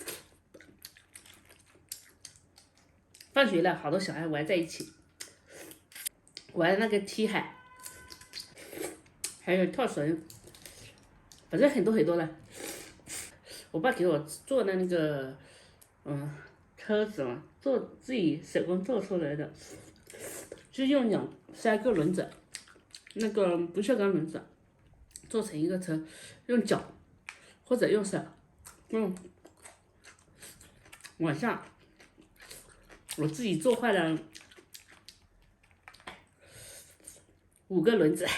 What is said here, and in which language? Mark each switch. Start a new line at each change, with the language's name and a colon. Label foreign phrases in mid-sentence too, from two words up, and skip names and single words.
Chinese: 放學了，好多小孩玩在一起，玩那個踢海，還有跳繩，反正很多了。我爸給我做的那個車子嘛，做自己手工做出來的， 就用3個輪子，那個不鏽鋼輪子做成一個車，用腳或者用手，往下，我自己做壞了5個輪子。